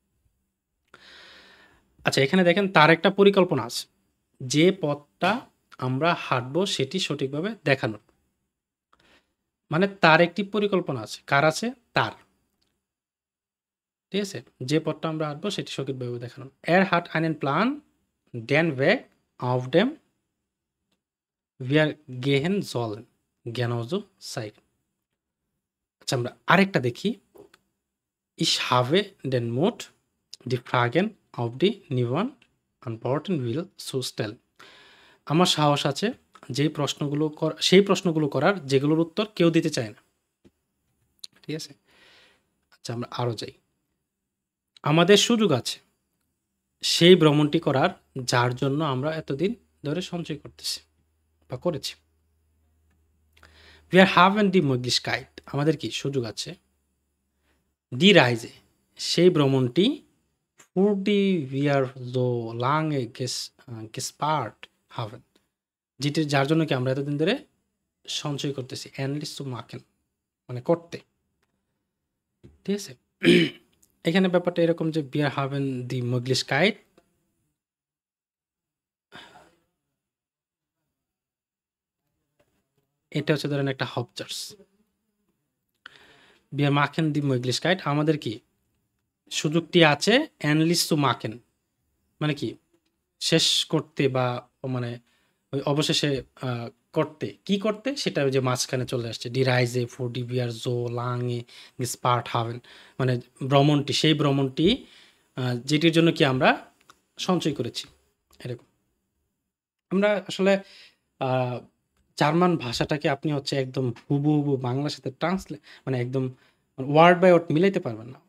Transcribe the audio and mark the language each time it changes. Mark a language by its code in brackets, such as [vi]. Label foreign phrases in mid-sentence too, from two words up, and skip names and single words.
[bn] আচ্ছা এখানে দেখেন তার একটা পরিকল্পনা আছে, যে পথটা আমরা হাঁটবো সেটি সঠিকভাবে দেখানোর। মানে তার একটি পরিকল্পনা আছে। কার আছে? তার। ঠিক আছে? যে পথটা আমরা হাঁটবো সেটি সঠিকভাবে দেখানোর। [de] hat einen Plan, den Weg auf dem wir gehen sollen genauso zeigen. [bn] আচ্ছা আমরা আরেকটা দেখি। [de] Ich habe den Mut, die Fragen auf die niemand antworten will zu stellen. [bn] আমার সাহস আছে সেই প্রশ্নগুলো করার যেগুলোর উত্তর কেউ দিতে চায় না। ঠিক আছে? আচ্ছা আমরা আরো যাই। আমাদের সুযোগ আছে সেই ভ্রমণটি করার যার জন্য আমরা এতদিন ধরে সঞ্চয় করতেছি বা করেছি। [de] Wir haben die Möglichkeit, [bn] আমাদের কি সুযোগ আছে, [de] die Reise, [bn] সেই ভ্রমণটি, [de] für die wir so lange gespart haben, [bn] যার জন্য কি আমরা এতদিন ধরে সঞ্চয় করতেছি, [de] endlich zu machen মানে করতে। [bn] ঠিক আছে? এখানে ব্যাপারটা এরকম যে [de] wir haben die Möglichkeit, [bn] এটা হচ্ছে ধরেন একটা হাবজার্স। [de] wir machen die Möglichkeit, [bn] আমাদের কি সুযোগটি আছে, [de] endlich zu machen [bn] মানে কি শেষ করতে বা মানে ওই অবশেষে করতে, কি করতে সেটা ওই যে মাঝখানে চলে আসছে, [de] die Reise für die wir so lange gespart haben, [bn] মানে ভ্রমণটি, সেই ভ্রমণটি যেটির জন্য কি আমরা সঞ্চয় করেছি। এরকম আমরা আসলে জার্মান ভাষাটাকে আপনি হচ্ছে একদম হুবহু বাংলার সাথে মানে একদম [en] word by word [bn] মিলাইতে পারবেন না।